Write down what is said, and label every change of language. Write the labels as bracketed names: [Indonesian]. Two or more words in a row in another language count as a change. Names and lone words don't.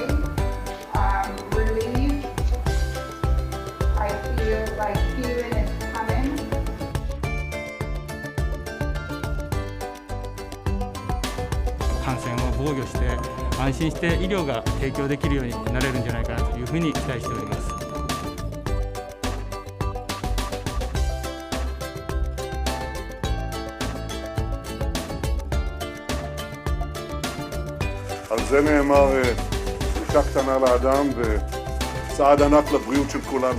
[English] Relieved. I feel like healing is coming. [Japanese] 感染を防御して安心して医療が提供できるようになれるんじゃないかなというふうに期待しております。 [Hebrew] על זה נאמר דרישה קטנה לאדם וצעד ענק לבריאות של כולנו.